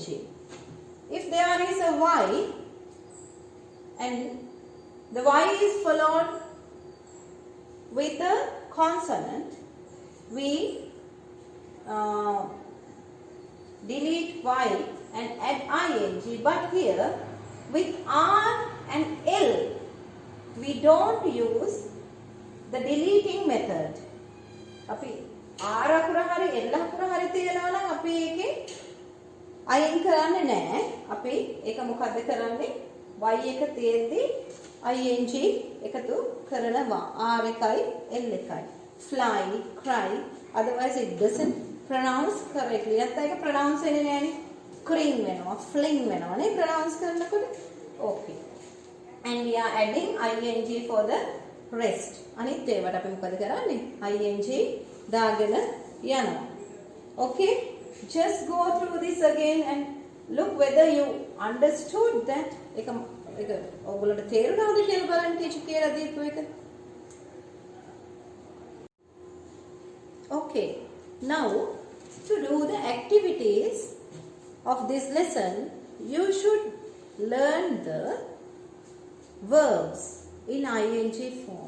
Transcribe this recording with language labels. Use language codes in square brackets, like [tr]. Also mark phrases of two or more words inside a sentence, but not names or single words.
[en] If there is a y and the y is followed with a consonant, we delete y and add ing. But here with R and L, we don't use the deleting method. [si] අපි R අකුර හරි L අකුර හරි තියනවා නම් අපි ඒකේ අයින් කරන්නේ නැහැ. අපි ඒක මොකද්ද කරන්නේ? y එක තියෙද්දි ing එකතු කරනවා. R එකයි L එකයි. [en] Fly, cry, otherwise it doesn't pronounce correctly. [si] නැත්නම් ඒක pronounce වෙන්නේ නැහැනේ. Cring වෙනවා, fling වෙනවා නේ pronounce කරනකොට. [en] Okay. And we are adding ing for the rest. [si] අනිත් ඒවට අපි මොකද කරන්නේ? ing දාගෙන යනවා. [en] Okay? Just go through this again and look whether you understood that. [si] ඒක ඔයගොල්ලන්ට තේරුණාද කියලා බලන්න ටීචර් කියලා දීපු එක. [en] Okay. Now to do the activities of this lesson, you should learn the verbs in ing form.